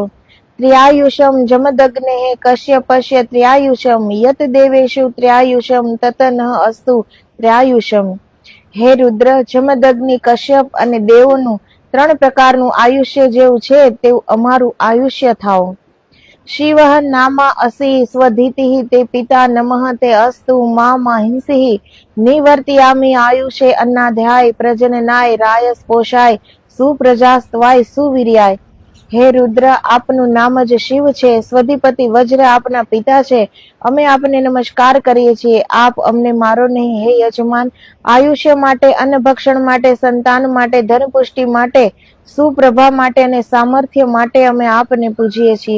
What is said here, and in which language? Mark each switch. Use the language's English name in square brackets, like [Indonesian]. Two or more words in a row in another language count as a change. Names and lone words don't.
[Sanskrit] त्र्यायुषम जमदग्नेः कश्यपस्य त्र्यायुषम यत देवेशु त्र्यायुषम तत नः अस्तु त्र्यायुषम. [Gujarati] હે રુદ્ર, જમદગ્નિ, કશ્યપ અને દેવોનું 3 પ્રકારનું આયુષ્ય જેવું છે તેવું અમારું આયુષ્ય થાઓ. [Sanskrit] शिवः नाम असि स्वधीतिः ते पिता नमः ते अस्तु मां हिंसिः निवर्तयामि आयुषे अन्नाध्याय प्रजननाय रायस पोषाय सुप्रजास्त्वाय सुवीर्याय। [Gujarati] હે રુદ્ર, આપનું નામ જ શિવ છે. સ્વધિપતિ વજ્ર આપના પિતા છે. અમે આપને નમસ્કાર કરીએ છીએ. આપ અમને મારો નહીં. હે યજમાન, આયુષ્ય માટે, અન્નભક્ષણ માટે, સંતાન માટે, ધનપુષ્ટિ માટે, સુપ્રભા માટે અને સામર્થ્ય માટે અમે આપને પૂજીએ છીએ.